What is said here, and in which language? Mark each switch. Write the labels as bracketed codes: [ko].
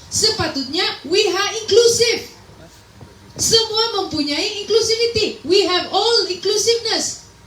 [ms] Sepatutnya [en] we are inclusive. [ms] Semua mempunyai inclusivity. [en] We have all inclusiveness.